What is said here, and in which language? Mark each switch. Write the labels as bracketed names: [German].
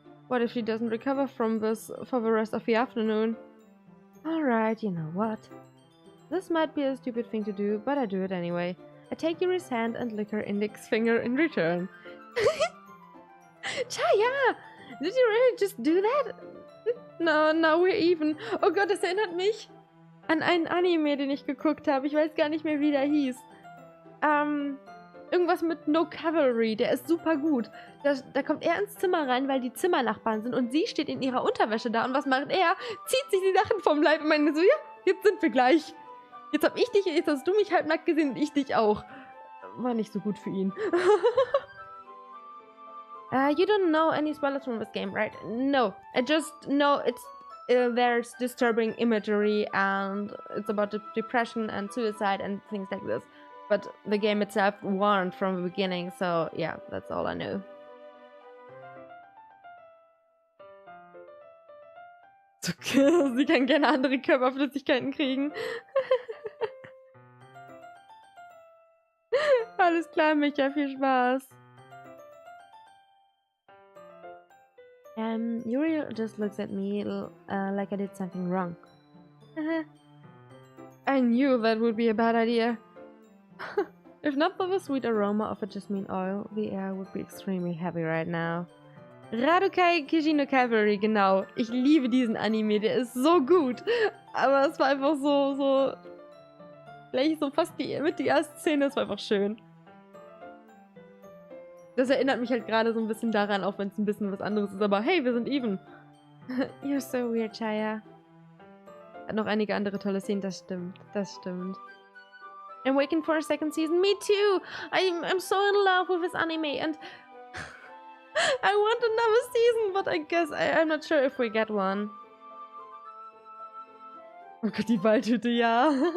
[English] What if she doesn't recover from this for the rest of the afternoon? Alright, you know what? This might be a stupid thing to do, but I do it anyway. I take Yuri's hand and lick her index finger in return. Chaya! Did you really just do that? No, now we're even. [German] Oh Gott, das erinnert mich an einen Anime, den ich geguckt habe. Ich weiß gar nicht mehr, wie der hieß. Irgendwas mit No Cavalry. Der ist super gut. Da kommt er ins Zimmer rein, weil die Zimmernachbarn sind und sie steht in ihrer Unterwäsche da. Und was macht er? Zieht sich die Sachen vom Leib und meint so, ja, jetzt sind wir gleich. Jetzt hab ich dich, jetzt hast du mich halbnackt gesehen und ich dich auch. War nicht so gut für ihn. [English] You don't know any spoilers from this game, right? No, I just know there's disturbing imagery and it's about depression and suicide and things like this. But the game itself warned from the beginning, so yeah, that's all I know. [German] Sie kann gerne andere Körperflüssigkeiten kriegen. Alles klar, Micha, viel Spaß. [English] Yuri just looks at me like I did something wrong. I knew that would be a bad idea. If not for the sweet aroma of a jasmine oil, the air would be extremely heavy right now. [German] Radukai Kishino Cavalry, genau. Ich liebe diesen Anime, der ist so gut. Aber es war einfach so gleich so fast die erste Szene, es war einfach schön. Das erinnert mich halt gerade so ein bisschen daran, auch wenn es ein bisschen was anderes ist. Aber hey, wir sind even. [English] You're so weird, Chaya. [German] Hat noch einige andere tolle Szenen, das stimmt. [English] I'm waiting for a second season. Me too! I'm so in love with this anime and I want another season, but I guess I'm not sure if we get one. [German] Oh Gott, die Waldhütte, ja.